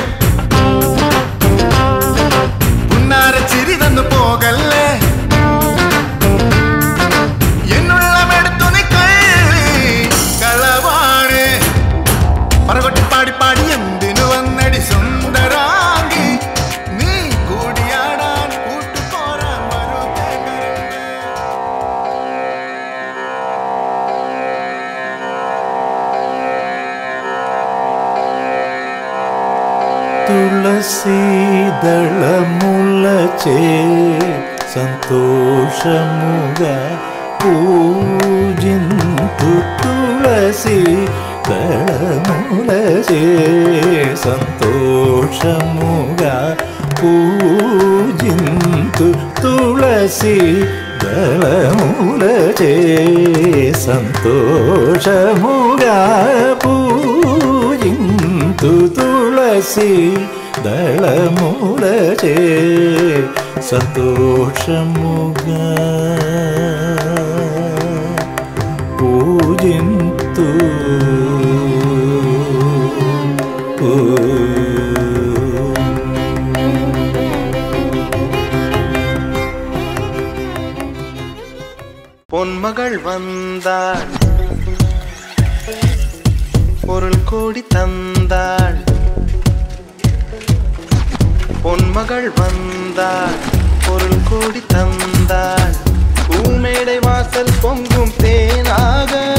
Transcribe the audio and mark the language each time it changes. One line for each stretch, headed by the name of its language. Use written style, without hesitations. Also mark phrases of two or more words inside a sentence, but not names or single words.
Malayalam: പുന്നാര ചിരി തന്നു പോകല്ലേ പാടി പാടി എന്തിനു വന്നടി സുന്ദരാങ്കി നീ കൂടിയാടാൻ കൂട്ടുപോരാൻ
Telugu: തുളസീദളമുളച്ചേ సంతోషముగ పూజింతు తులసి దళములచే సంతోషముగా పూజింతు తులసి దళములచే సంతోషముగా పూజింతు తులసి దళములచే సంతోషముగా పూజింతు
Tamil: பொன்மகள் வந்தாள் பொருள் கோடி தந்தாள் பொன்மகள் வந்தாள் பொருள் கோடி தந்தாள் பூமேடை வாசல் பொங்கும் தேனாக